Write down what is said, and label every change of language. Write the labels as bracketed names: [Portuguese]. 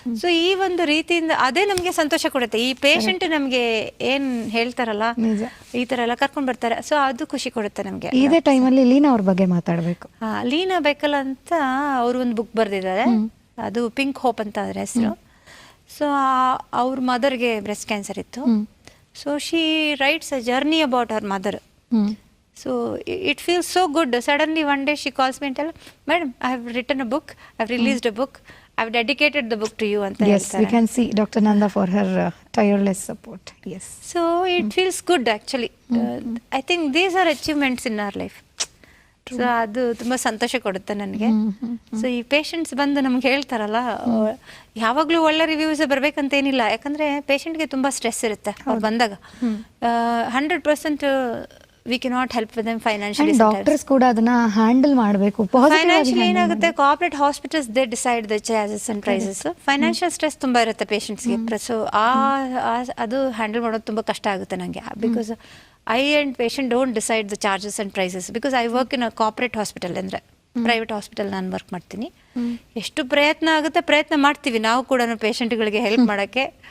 [Kannada] So ಈ ಒಂದು ರೀತಿಯಿಂದ ಅದೇ ನಮಗೆ ಸಂತೋಷ ಕೊಡುತ್ತೆ. ಈ ಪೇಷಂಟ್ ನಮಗೆ ಏನ್ ಹೇಳ್ತಾರಲ್ಲ ಈ ತರ ಎಲ್ಲ ಕರ್ಕೊಂಡ್ ಬರ್ತಾರೆ, ಸೊ ಅದು ಖುಷಿ ಕೊಡುತ್ತೆ ನಮ್ಗೆ. ಇದೇ ಟೈಮಲ್ಲಿ ಲೀನಾ ಅವ್ರ ಬಗ್ಗೆ ಮಾತಾಡ್ಬೇಕು. ಲೀನಾ ಬೆಕಲ್ ಅಂತ ಅವರು ಒಂದು ಬುಕ್ ಬರೆದಿದ್ದಾರೆ, ಅದು ಪಿಂಕ್ ಹೋಪ್ ಅಂತ ಅದ್ರ ಹೆಸರು. ಸೊ ಅವ್ರ ಮದರ್ಗೆ ಬ್ರೆಸ್ಟ್ ಕ್ಯಾನ್ಸರ್ ಇತ್ತು. [English] So she writes a journey about her mother. So it feels so good. Suddenly one day she calls me and tells, "Madam, I have written a book. I have released a book. I have dedicated the book to you." [Kannada] Anta [English] yes, we can see Dr. Nanda for her tireless support. Yes. So it feels good actually. I think these are achievements in our life. [Kannada] So ಅದು ತುಂಬ ಸಂತೋಷ ಕೊಡುತ್ತೆ ನನಗೆ. So ಈ patients ಬಂದು ನಮ್ಗೆ ಹೇಳ್ತಾರಲ್ಲ, ಯಾವಾಗಲೂ ಒಳ್ಳೆ ರಿವ್ಯೂಸ್ ಬರ್ಬೇಕಂತೇನಿಲ್ಲ. ಯಾಕಂದರೆ ಪೇಷಂಟ್ಗೆ ತುಂಬ ಸ್ಟ್ರೆಸ್ ಇರುತ್ತೆ ಅವ್ರು ಬಂದಾಗ. [English] 100% we cannot help with them financially. [Kannada] Doctors ಕೂಡ ಅದನ್ನ ಹ್ಯಾಂಡಲ್ ಮಾಡಬೇಕು. [English] financially [Kannada] ಏನಾಗುತ್ತೆ, [English] Corporate hospitals they decide the charges and prices. [Kannada] Financial stress ತುಂಬ ಇರುತ್ತೆ ಪೇಷಂಟ್ಸ್ಗೆ. ಸೊ ಅದು ಹ್ಯಾಂಡಲ್ ಮಾಡೋದು ತುಂಬ ಕಷ್ಟ ಆಗುತ್ತೆ ನನಗೆ. [English] Because I and patient don't decide the charges and prices because I work in a corporate hospital. [Kannada] ಅಂದರೆ ಪ್ರೈವೇಟ್ ಹಾಸ್ಪಿಟಲ್ ನಾನು ವರ್ಕ್ ಮಾಡ್ತೀನಿ. ಎಷ್ಟು ಪ್ರಯತ್ನ ಆಗುತ್ತೆ, ಪ್ರಯತ್ನ ಮಾಡ್ತೀವಿ ನಾವು ಕೂಡ ಪೇಷಂಟ್ಗಳಿಗೆ ಹೆಲ್ಪ್ ಮಾಡೋಕ್ಕೆ.